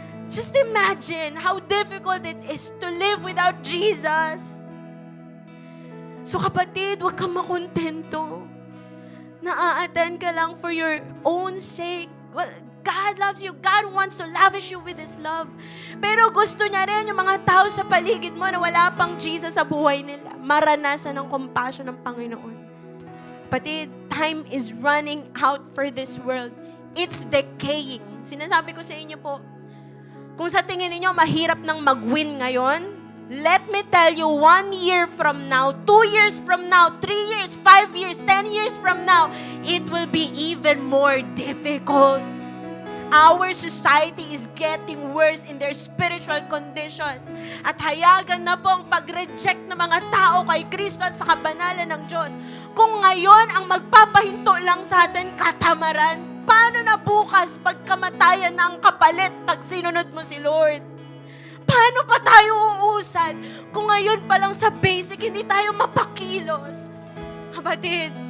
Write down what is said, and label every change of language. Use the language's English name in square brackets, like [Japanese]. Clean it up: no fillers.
[English] Just imagine how difficult it is to live without Jesus. [Filipino] So kapatid, huwag kang makontento. Na-a-attend ka lang for your own sake. [English] Well, God loves you. God wants to lavish you with His love. [Filipino] Pero gusto niya rin yung mga tao sa paligid mo na wala pang Jesus sa buhay nila. Maranasan ng compassion ng Panginoon. [English] Kapatid, time is running out for this world. It's decaying. Sinasabi ko sa inyo po, kung sa tingin niyo mahirap nang mag-win ngayon, let me tell you, 1 year from now, 2 years from now, 3 years, 5 years, 10 years from now, it will be even more difficult. Our society is getting worse in their spiritual condition. [Filipino] At hayagan na po ang pag-reject ng mga tao kay Kristo at sa kabanalan ng Diyos. Kung ngayon ang magpapahinto lang sa atin, katamaran, paano na bukas pagkamatayan na ang kapalit pag sinunod mo si Lord? Paano pa tayo uusad kung ngayon pa lang sa basic hindi tayo mapakilos? Kapatid,